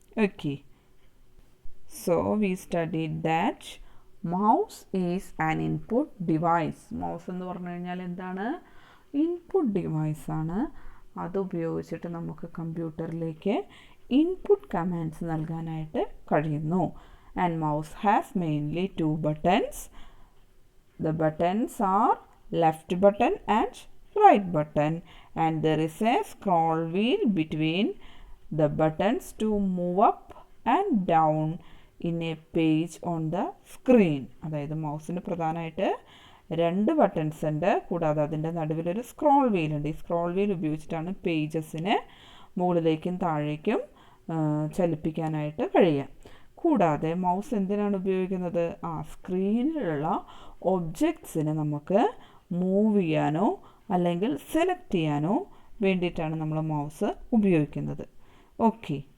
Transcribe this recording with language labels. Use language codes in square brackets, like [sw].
[en] Okay, so we studied that mouse is an input device. [ml] Mouse എന്ന് പറഞ്ഞു കഴിഞ്ഞാൽ എന്താണ്? ഇൻപുട്ട് ഡിവൈസാണ്. അത് ഉപയോഗിച്ചിട്ട് നമുക്ക് കമ്പ്യൂട്ടറിലേക്ക് ഇൻപുട്ട് കമാൻഡ്സ് നൽകാനായിട്ട് കഴിയുന്നു. [en] And mouse has mainly 2 buttons. The buttons are left button and right button, and there is a scroll wheel between the buttons to move up and down in a page on the screen. [ml] അതായത് മൗസിന് പ്രധാനമായിട്ട് 2 buttons ഉണ്ട്, കൂടാതെ അതിൻ്റെ നടുവിലൊരു scroll wheel ഉണ്ട്. ഈ scroll wheel ഉപയോഗിച്ചിട്ടാണ് പേജസിനെ മുകളിലേക്കും താഴേക്കും ചലിപ്പിക്കാനായിട്ട് കഴിയുക. കൂടാതെ മൗസ് എന്തിനാണ് ഉപയോഗിക്കുന്നത്? സ്ക്രീനിലുള്ള ഒബ്ജക്ട്സിനെ നമുക്ക് മൂവ് ചെയ്യാനോ അല്ലെങ്കിൽ സെലക്ട് ചെയ്യാനോ വേണ്ടിയിട്ടാണ് നമ്മൾ മൗസ് ഉപയോഗിക്കുന്നത്. ഓക്കെ.